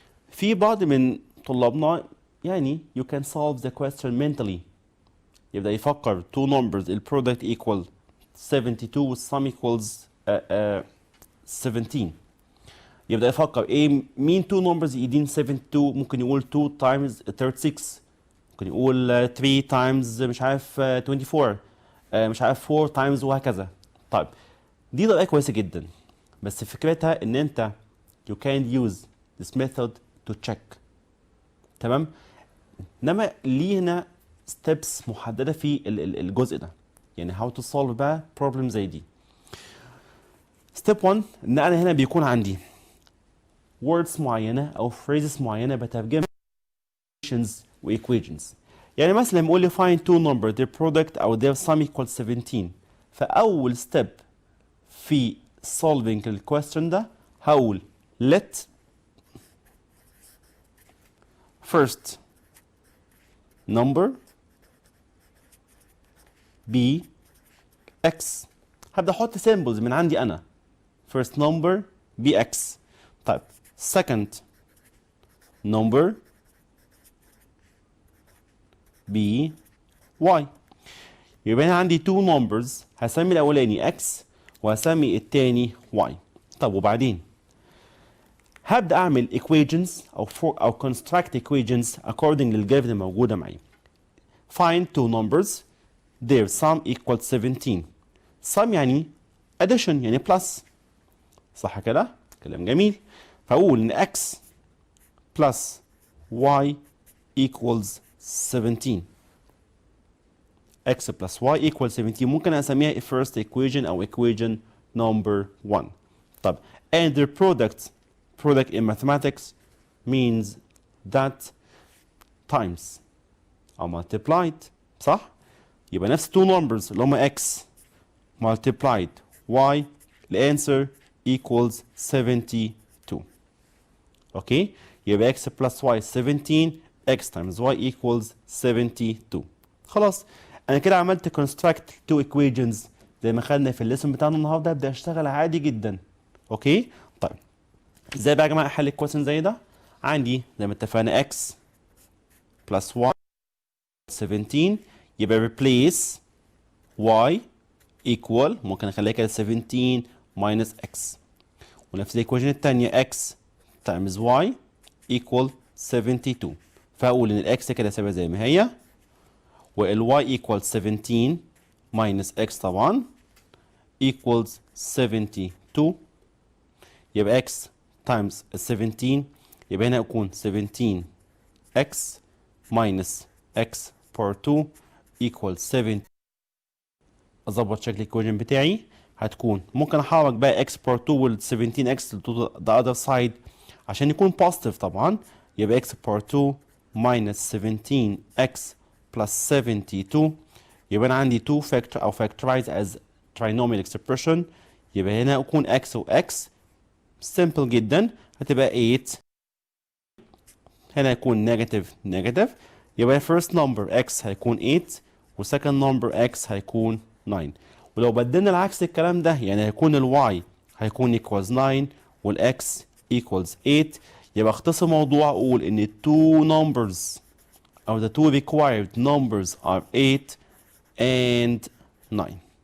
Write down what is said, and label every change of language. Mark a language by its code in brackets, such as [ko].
[ar] في بعض من طلابنا يعني [en] you can solve the question mentally. [ar] يبدأ يفكر [en] two numbers ال product equal 72 وال sum equals 17. [ar] يبدأ يفكر ايه مين two numbers يدين 72. ممكن يقول 2 times 36، ممكن يقول 3 times مش عارف 24، مش عارف 4 times وهكذا. طيب دي طريقة كويسة جدا، بس فكرتها ان انت [en] you can use this method to check. [ar] تمام؟ انما لينا steps محددة في الجزء ده، يعني [en] how to solve [ar] بقى problem زي دي. step 1 ان انا هنا بيكون عندي words معينة او phrases معينة بترجمها equations و equations. يعني مثلا بيقول لي [en] find two numbers their product او their sum equals 17. فاول step في solving the question ده هقول let first number be x. [ar] هبدأ احط symbols من عندي انا. [en] first number be x. طيب second number be y. [ar] يبقى انا عندي two numbers، هسمي الاولاني x وهسمي التاني y. طب وبعدين هبدأ اعمل equations او [en] construct equations according [ar] للجدول اللي موجودة معي. [en] find two numbers their sum equals 17. [ar] sum يعني addition يعني plus، صح كده؟ كلام جميل. [en] فاقول ان x plus y equals 17. x plus y equals 17 [ar] ممكن اسميها [en] first equation او equation number 1. طب and their product in mathematics means that times or multiplied، صح؟ يبقى نفس two numbers اللي هما x multiplied y the answer equals 72. Okay? يبقى x plus y 17 x times y equals 72. [ar] خلاص انا كده عملت [en] construct two equations [ar] زي ما خدنا في الليسون بتاعنا النهارده. ابدا اشتغل عادي جدا. اوكي؟ طيب ازاي بقى يا جماعه احل الكويشن زي ده؟ عندي زي ما اتفقنا x plus y 17 يبقى [en] replace y equal [ar] ممكن اخليها كده 17 minus x. [en] ونفس الايكويشن الثانيه x times y equal 72. [ar] فاقول ان الاكس كده ثابته زي ما هي وال [en] y equals 17 minus x [ar] طبعا equals 72. [en] يبقى x times 17 يبقى هنا يكون 17x minus x power 2 equals 7. [ar] اظبط شكل الايكويشن بتاعي هتكون ممكن احرك بقى x power 2 وال 17x [en] to the other side [ar] عشان يكون positive طبعا. [en] يبقى x power 2 minus 17x plus 72. يبقى انا عندي 2 factor او factorize as trinomial expression. [ar] يبقى هنا يكون x و x simple جدا هتبقى 8. هنا يكون negative. [en] يبقى first number x هيكون 8 و second number x هيكون 9. [ar] ولو بدلنا العكس الكلام ده يعني هيكون ال y هيكون equals 9 وال x equals 8. يبقى اختصر الموضوع اقول ان [en] two numbers or the two required numbers are 8 and 9.